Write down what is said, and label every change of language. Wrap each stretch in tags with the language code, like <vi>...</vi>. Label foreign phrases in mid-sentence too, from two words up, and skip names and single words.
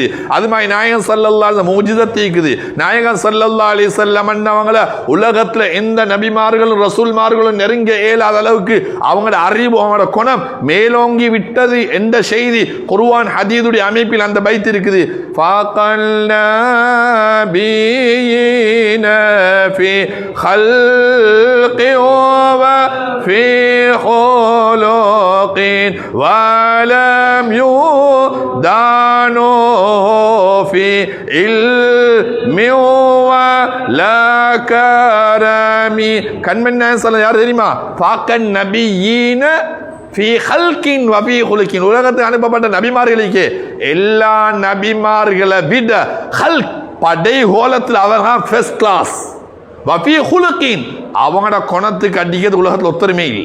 <ta>அது மாதிரி நாயகம்</ta> <ar>صلى الله عليه</ar> <ta>முஜிசத் இருக்குது. நாயகம்</ta> <ar>صلى الله عليه وسلم</ar> <ta>அவங்கள உலகத்துல எந்த நபிமார்களும் ரசூல்மார்களும் நெருங்க இயலாத அளவுக்கு அவங்களோட அறிவு அவங்களோட குணம் மேலோங்கி விட்டது என்ற செய்தி குர்ஆன் ஹதீதுடைய அமைப்பில் அந்த பைத் இருக்குது.</ta> <ar>في خلق وفي خلق ولم يدانوا في علم ولا كرم.</ar> <ta>கண்மணி நாயகம் யார் தெரியுமா?</ta> <ar>فاق النبيين في خلق وفي خلق.</ar> <ta>உலகத்துக்கு அனுப்பப்பட்ட நபிமார்களுக்கு எல்லா நபிமார்களை விட ஹல்க் படை கோலத்தில் அவங்க</ta> <en>first class.</en> <ar>وفي خلق</ar> <ta>அவங்களோட குணத்துக்கு அடிக்கிறது உலகத்தில் ஒத்தருமே இல்லை.</ta>